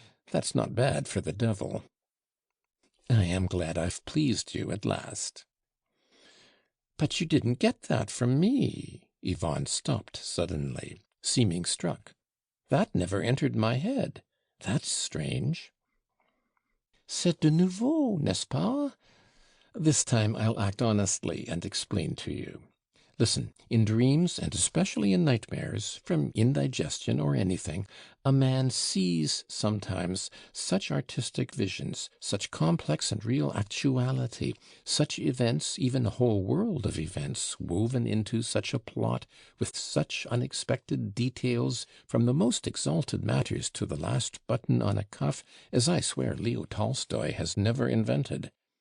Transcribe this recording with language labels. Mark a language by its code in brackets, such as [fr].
[en] That's not bad for the devil." "I am glad I've pleased you at last." "But you didn't get that from me." Yvonne stopped suddenly, seeming struck. "That never entered my head. That's strange." [fr] "C'est de nouveau, n'est-ce pas? [en] This time I'll act honestly and explain to you. Listen, in dreams, and especially in nightmares, from indigestion or anything, a man sees sometimes such artistic visions, such complex and real actuality, such events, even a whole world of events, woven into such a plot, with such unexpected details, from the most exalted matters to the last button on a cuff, as I swear Leo Tolstoy has never invented.